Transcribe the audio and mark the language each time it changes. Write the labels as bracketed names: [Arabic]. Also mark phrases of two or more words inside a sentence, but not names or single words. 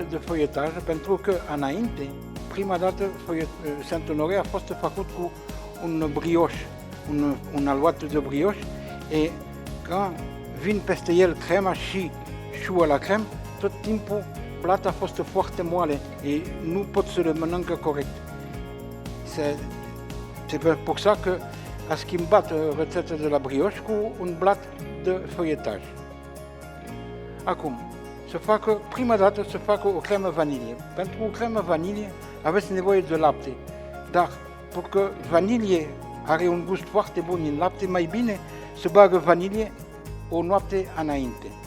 [Romanian] de foietaj, pentru că înainte, prima dată, Saint-Honoré a fost făcut cu un brioche, un aluat de brioche, și când vin peste el crema și șuă la crem, tot timpul blata a fost foarte moale și nu pot să le mănâncă corect. [French] C'est pour ça [Romanian] că a schimbat rețeta de la brioche cu un blat de foietaj. Acum, prima dată să facă o cremă vanilie. Pentru o cremă vanilie aveți nevoie de lapte, dar pentru că vanilie are un gust foarte bun în lapte, mai bine să bagă vanilie o noapte înainte.